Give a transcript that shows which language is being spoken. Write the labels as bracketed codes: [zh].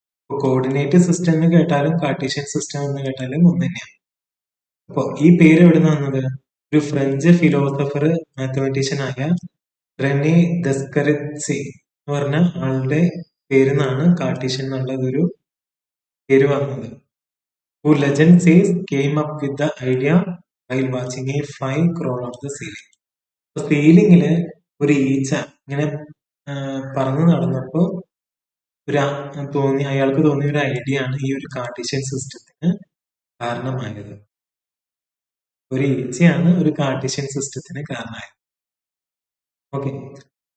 [ml] Coordinate system എന്ന് കേട്ടാലും Cartesian system എന്ന് കേട്ടാലും ഒന്ന് തന്നെയാണ്. അപ്പൊ ഈ പേര് എവിടെ നിന്ന് വന്നത്? ഒരു ഫ്രഞ്ച് ഫിലോസഫർ മാത്തമാറ്റീഷ്യൻ ആയ റെനെ ദസ്കറിറ്റ്സി എന്ന് പറഞ്ഞ ആളുടെ പേരിൽ നിന്നാണ് കാർട്ടീഷ്യൻ എന്നുള്ളത് ഒരു പേര് വന്നത്. [en] Who legend says came up with the idea while watching a fly crawl on the ceiling. [ml] അപ്പൊ സീലിങ്ങില് ഒരു ഈച്ച ഇങ്ങനെ പറന്നു നടന്നപ്പോ അയാൾക്ക് തോന്നിയ ഒരു ഐഡിയ ആണ് ഈ ഒരു കാർട്ടീഷ്യൻ സിസ്റ്റത്തിന് കാരണമായത്. ഒരു ഈച്ചയാണ് ഒരു കാർട്ടീഷ്യൻ സിസ്റ്റത്തിന് കാരണമായത്. ഓക്കെ.